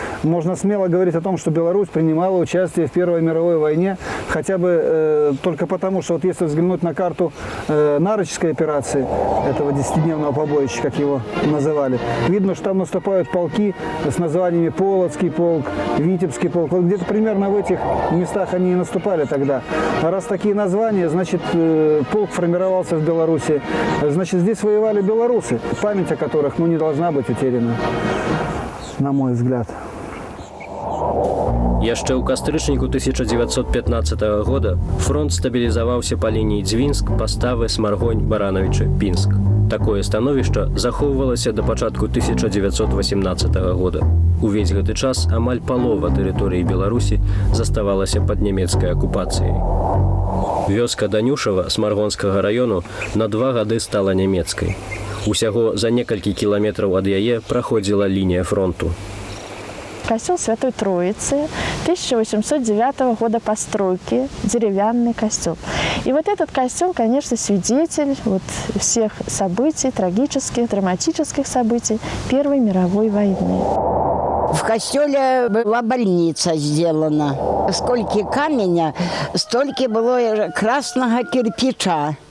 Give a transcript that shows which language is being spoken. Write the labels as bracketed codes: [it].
[ru] Можно смело говорить о том, что Беларусь принимала участие в Первой мировой войне, хотя бы только потому, что вот если взглянуть на карту Нарочской операции, этого 10-дневного побоища, как его называли, видно, что там наступают полки с названиями Полоцкий полк, Витебский полк. Вот где-то примерно в этих местах они и наступали тогда. А раз такие названия, значит, полк формировался в Беларуси, значит, здесь воевали белорусы, память о которых, не должна быть утеряна, на мой взгляд. [be] Яшчэ ў кастрычніку 1915 года фронт стабілізаваўся па лініі Дзвінск, Паставы, Смаргонь, Баранавічы, Пінск. Такое становішча захоўвалася да пачатку 1918 года. Увесь гэты час амаль палова тэрыторыі Беларусі заставалася пад нямецкай акупацыяй. Вёска Данюшава Смаргонскага раёну на 2 гады стала нямецкай. Усяго за некалькі кіламетраў ад яе праходзіла лінія фронту. [ru] Костел Святой Троицы 1809 года постройки, деревянный костел. И вот этот костел, конечно, свидетель всех событий, трагических, драматических событий Первой мировой войны. В костеле была больница сделана. Сколько камня, столько было красного кирпича.